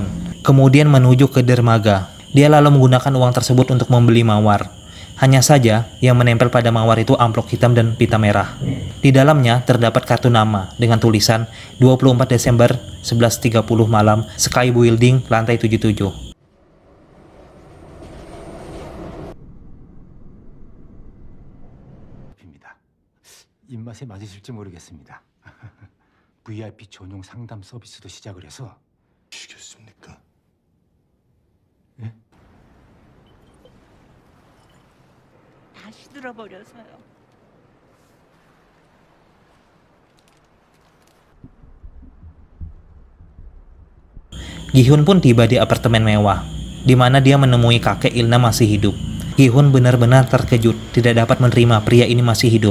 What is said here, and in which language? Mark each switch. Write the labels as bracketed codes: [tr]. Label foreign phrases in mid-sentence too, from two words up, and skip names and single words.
[id] Kemudian menuju ke dermaga. Dia lalu menggunakan uang tersebut untuk membeli mawar. Hanya saja, yang menempel pada mawar itu amplop hitam dan pita merah. Di dalamnya terdapat kartu nama dengan tulisan 24 Desember 11.30 malam, Sky Building, lantai 77. [ko] 입맛에 맞으실지 모르겠습니다. VIP 전용 상담 서비스도 시작을 해서 시켰습니까? 예? 다시 들어버려서요. [id] Gi-hun pun tiba di apartemen mewah, di mana dia menemui kakek Ilna masih hidup. Gi-hun benar-benar terkejut tidak dapat menerima pria ini masih hidup.